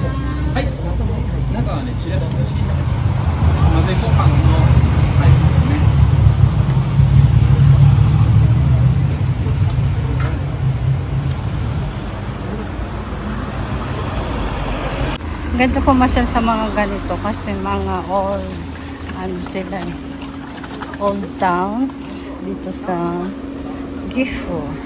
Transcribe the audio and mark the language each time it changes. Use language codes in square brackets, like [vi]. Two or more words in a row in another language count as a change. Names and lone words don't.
[ja] はい、中はね、チラシとシート。混ぜご飯のタイプですね。 [tl] Ganda pumasyal sa mga ganito kasi mga old, ano sila eh, [en] old town [tl] dito sa Gifu.